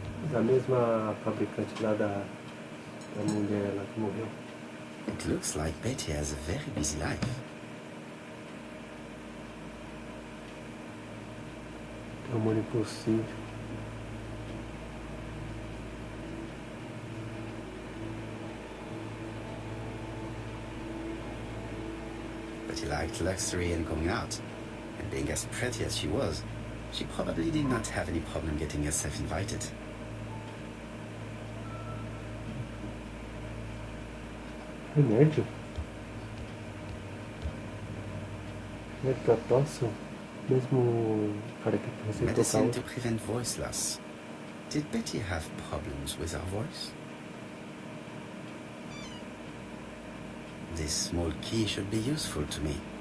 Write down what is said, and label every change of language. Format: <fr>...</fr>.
<pt>Da mesma fabricante lá da mulher lá que morreu.</pt> <en>It looks like Betty has a very busy life.</en> <pt>Amor impossível.</pt> <en>Betty liked luxury and going out. And being as pretty as she was, she probably did not have any problem getting herself invited.</en> <pt>Remédio? Remédio pra tosse? Mesmo cara que receitou</pt> <en>Medicine</en> <pt>calma.</pt> <en>to prevent voice loss. Did Betty have problems with her voice? This small key should be useful to me.</en>